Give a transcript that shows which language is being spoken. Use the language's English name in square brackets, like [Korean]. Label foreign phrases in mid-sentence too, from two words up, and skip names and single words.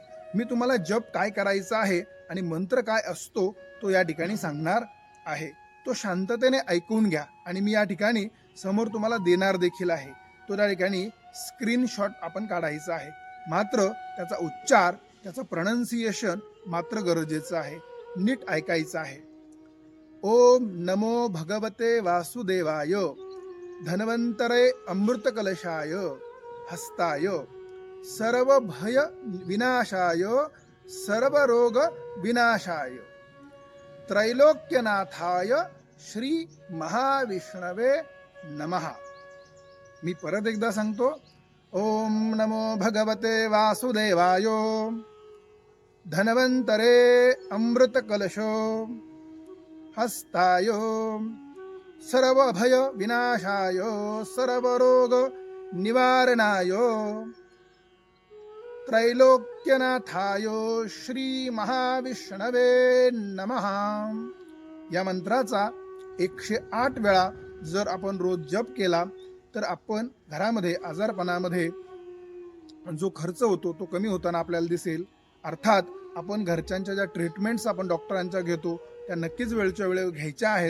[Marathi] मी तुम्हाला जप काय करायचा आहे आणि मंत्र काय असतो तो या ठिकाणी सांगणार आहे. तो शांततेने ऐकून घ्या आणि मी या ठिकाणी समोर तुम्हाला देणार देखील आहे. तो त्या ठिकाणी स्क्रीनशॉट आपण काढायचा आहे. मात्र त्याचा उच्चार, त्याचं प्रोनाउन्सिएशन मात्र गरजेचं आहे. नीट ऐकायचं आहे. [Sanskrit] ओम नमो भगवते वासुदेवाय धन्वंतरे अमृत कलशाय हस्ताय सर्व भय विनाशाय सर्व रोग विनाशाय त्रैलोक्यनाथाय श्री महाविष्णवे नमः. [Marathi] मी परत एकदा सांगतो. [Sanskrit] ओम नमो भगवते वासुदेवाय धन्वंतरे अमृत कलशो हस्ताय सर्व भय विनाशाय सर्व रोग निवारणाय त्रैलोक्यनाथाय श्री महाविष्णवे नमः. [Marathi] या मंत्राचा 108 वेळा जर आपण रोज जप केला तर आपण घरामध्ये आजारपणामध्ये जो खर्च होतो तो कमी होताना आपल्याला दिसेल. अर्थात आपण घरच्यांच्या ज्या ट्रीटमेंट्स आपण डॉक्टरांच्या घेतो त्या नक्कीच वेळच्या वेळेवर घ्यायच्या आहेत.